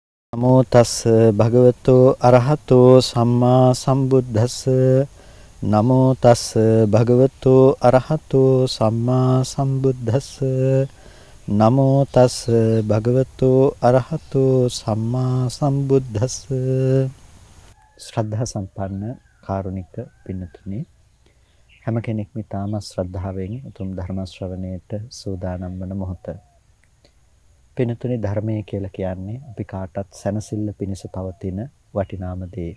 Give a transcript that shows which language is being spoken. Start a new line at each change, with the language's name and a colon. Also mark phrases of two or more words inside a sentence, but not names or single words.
Pali: නමෝ තස් භගවතෝ අරහතෝ සම්මා සම්බුද්දස්ස නමෝ තස් භගවතෝ අරහතෝ සම්මා සම්බුද්දස්ස නමෝ තස් භගවතෝ අරහතෝ සම්මා සම්බුද්දස්ස
Sinhala: ශ්‍රද්ධා සම්පන්න කාරුණික පින්තුනි හැම කෙනෙක්ම තාම ශ්‍රද්ධාවෙන් උතුම් ධර්ම ශ්‍රවණයට සූදානම් වන මොහොත පින්තුනි ධර්මයේ කියලා කියන්නේ අපි කාටත් සැනසෙල්ල පිණිස පවතින වටිනාම දේ.